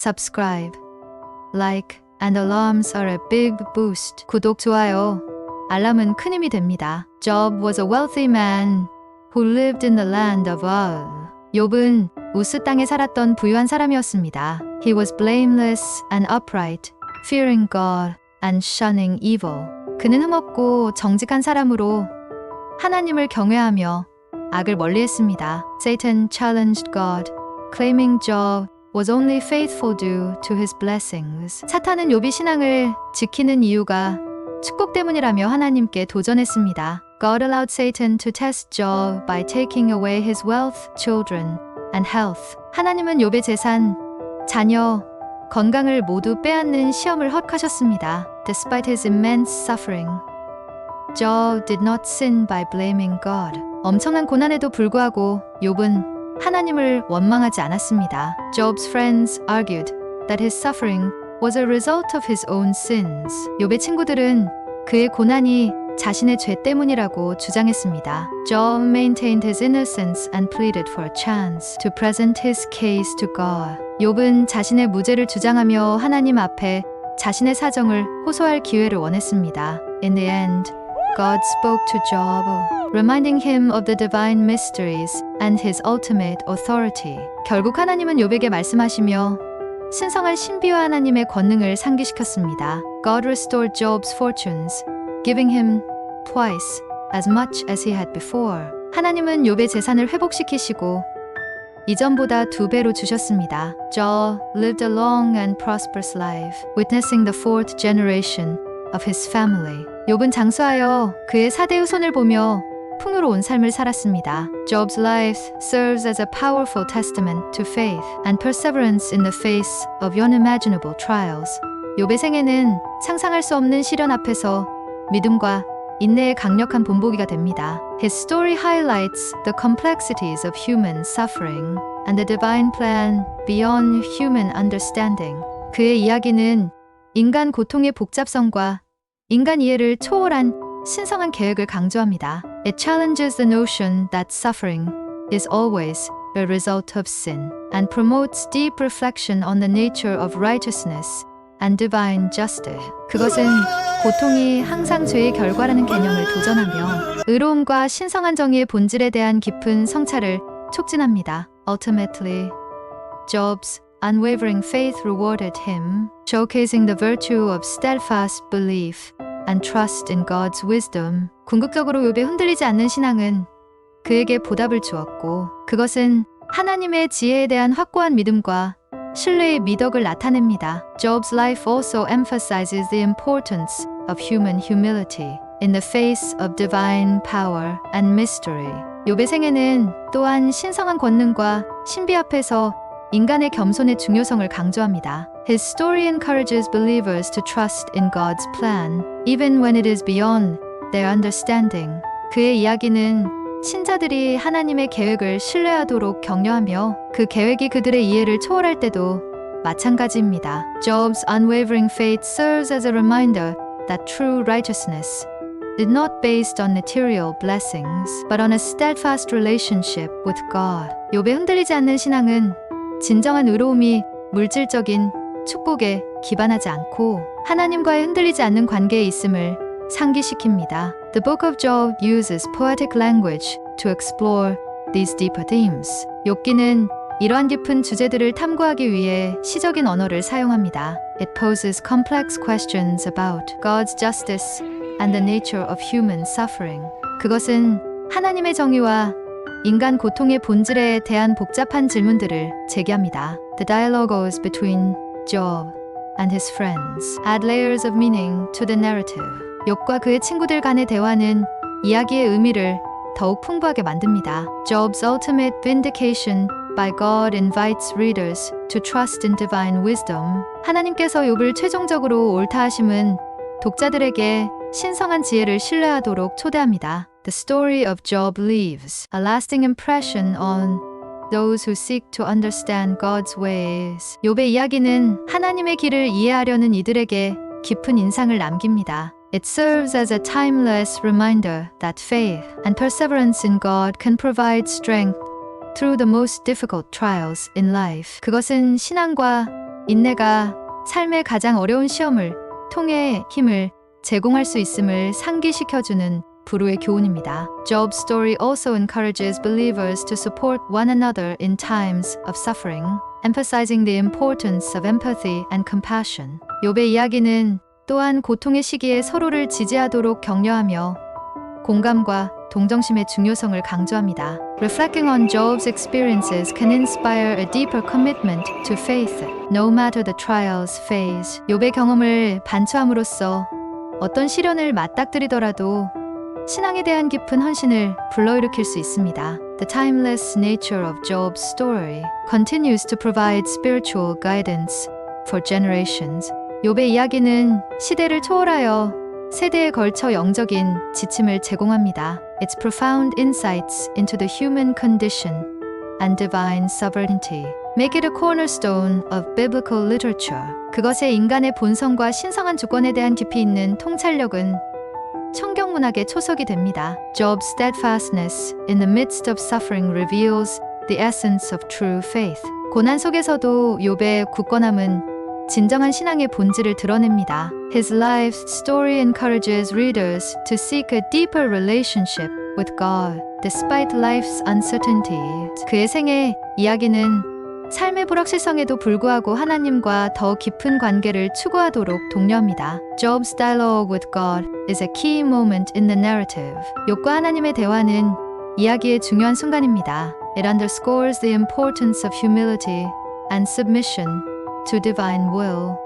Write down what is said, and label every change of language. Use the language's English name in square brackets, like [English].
[English] Subscribe, like, and alarms are a big boost. [Korean] 구독, 좋아요, 알람은 큰 힘이 됩니다. [English] Job was a wealthy man who lived in the land of Uz. [Korean] 욥은 우스 땅에 살았던 부유한 사람이었습니다. [English] He was blameless and upright, fearing God and shunning evil. [Korean] 그는 흠없고 정직한 사람으로 하나님을 경외하며 악을 멀리했습니다. [English] Satan challenged God, claiming Job was only faithful due to his blessings. [Korean] 사탄은 욥이 신앙을 지키는 이유가 축복 때문이라며 하나님께 도전했습니다. [English] God allowed Satan to test Job by taking away his wealth, children, and health. [Korean] 하나님은 욥의 재산, 자녀, 건강을 모두 빼앗는 시험을 허락하셨습니다. [English] Despite his immense suffering, Job did not sin by blaming God. [Korean] 엄청난 고난에도 불구하고 욥은 하나님을 원망하지 않았습니다. [English] Job's friends argued that his suffering was a result of his own sins. [Korean] 욥의 친구들은 그의 고난이 자신의 죄 때문이라고 주장했습니다. [English] Job maintained his innocence and pleaded for a chance to present his case to God. [Korean] 욥은 자신의 무죄를 주장하며 하나님 앞에 자신의 사정을 호소할 기회를 원했습니다. [English] In the end, God spoke to Job, reminding him of the divine mysteries and his ultimate authority. [Korean] 결국 하나님은 욥에게 말씀하시며 신성한 신비와 하나님의 권능을 상기시켰습니다. [English] God restored Job's fortunes, giving him twice as much as he had before. [Korean] 하나님은 욥의 재산을 회복시키시고 이전보다 2배로 주셨습니다. [English] Job lived a long and prosperous life, witnessing the fourth generation of his family. [Korean] 욥은 장수하여 그의 4대 후손을 보며 풍요로운 삶을 살았습니다. [English] Job's life serves as a powerful testament to faith and perseverance in the face of unimaginable trials. [Korean] 욥의 생애는 상상할 수 없는 시련 앞에서 믿음과 인내의 강력한 본보기가 됩니다. [English] His story highlights the complexities of human suffering and the divine plan beyond human understanding. [Korean] 그의 이야기는 인간 고통의 복잡성과 인간 이해를 초월한 신성한 계획을 강조합니다. [English] It challenges the notion that suffering is always a result of sin and promotes deep reflection on the nature of righteousness and divine justice. [Korean] 그것은 고통이 항상 죄의 결과라는 개념을 도전하며 의로움과 신성한 정의의 본질에 대한 깊은 성찰을 촉진합니다. [English] Ultimately, Job's unwavering faith rewarded him, showcasing the virtue of steadfast belief and trust in God's wisdom. [Korean] 궁극적으로 욥의 흔들리지 않는 신앙은 그에게 보답을 주었고 그것은 하나님의 지혜에 대한 확고한 믿음과 신뢰의 미덕을 나타냅니다. [English] Job's life also emphasizes the importance of human humility in the face of divine power and mystery. [Korean] 욥의 생애는 또한 신성한 권능과 신비 앞에서 인간의 겸손의 중요성을 강조합니다. [English] His story encourages believers to trust in God's plan, even when it is beyond their understanding. [Korean] 그의 이야기는 신자들이 하나님의 계획을 신뢰하도록 격려하며 그 계획이 그들의 이해를 초월할 때도 마찬가지입니다. [English] Job's unwavering faith serves as a reminder that true righteousness is not based on material blessings, but on a steadfast relationship with God. [Korean] 욥의 흔들리지 않는 신앙은 진정한 의로움이 물질적인 축복에 기반하지 않고 하나님과의 흔들리지 않는 관계에 있음을 상기시킵니다. [English] The Book of Job uses poetic language to explore these deeper themes. [Korean] 욥기는 이러한 깊은 주제들을 탐구하기 위해 시적인 언어를 사용합니다. [English] It poses complex questions about God's justice and the nature of human suffering. [Korean] 그것은 하나님의 정의와 인간 고통의 본질에 대한 복잡한 질문들을 제기합니다. [English] The dialogues between Job and his friends add layers of meaning to the narrative. [Korean] 욥과 그의 친구들 간의 대화는 이야기의 의미를 더욱 풍부하게 만듭니다. [English] Job's ultimate vindication by God invites readers to trust in divine wisdom. [Korean] 하나님께서 욥을 최종적으로 옳다 하심은 독자들에게 신성한 지혜를 신뢰하도록 초대합니다. [English] The story of Job leaves a lasting impression on those who seek to understand God's ways. [Korean] 욥의 이야기는 하나님의 길을 이해하려는 이들에게 깊은 인상을 남깁니다. [English] It serves as a timeless reminder that faith and perseverance in God can provide strength through the most difficult trials in life. [Korean] 그것은 신앙과 인내가 삶의 가장 어려운 시험을 통해 힘을 제공할 수 있음을 상기시켜주는 불후의 교훈입니다. [English] Job's story also encourages believers to support one another in times of suffering, emphasizing the importance of empathy and compassion. [Korean] 욥의 이야기는 또한 고통의 시기에 서로를 지지하도록 격려하며 공감과 동정심의 중요성을 강조합니다. [English] Reflecting on Job's experiences can inspire a deeper commitment to faith, no matter the trials faced. [Korean] 욥의 경험을 반추함으로써 어떤 시련을 맞닥뜨리더라도 신앙에 대한 깊은 헌신을 불러일으킬 수 있습니다. [English] The timeless nature of Job's story continues to provide spiritual guidance for generations. [Korean] 욥의 이야기는 시대를 초월하여 세대에 걸쳐 영적인 지침을 제공합니다. [English] Its profound insights into the human condition and divine sovereignty make it a cornerstone of biblical literature. [Korean] 그것의 인간의 본성과 신성한 주권에 대한 깊이 있는 통찰력은 성경 문학의 초석이 됩니다. [English] Job's steadfastness in the midst of suffering reveals the essence of true faith. [Korean] 고난 속에서도 욥의 굳건함은 진정한 신앙의 본질을 드러냅니다. [English] His life's story encourages readers to seek a deeper relationship with God, despite life's uncertainties. [Korean] 그의 생애 이야기는 삶의 불확실성에도 불구하고 하나님과 더 깊은 관계를 추구하도록 독려합니다. [English] Job's dialogue with God is a key moment in the narrative. [Korean] 욥과 하나님의 대화는 이야기의 중요한 순간입니다. [English] It underscores the importance of humility and submission to divine will.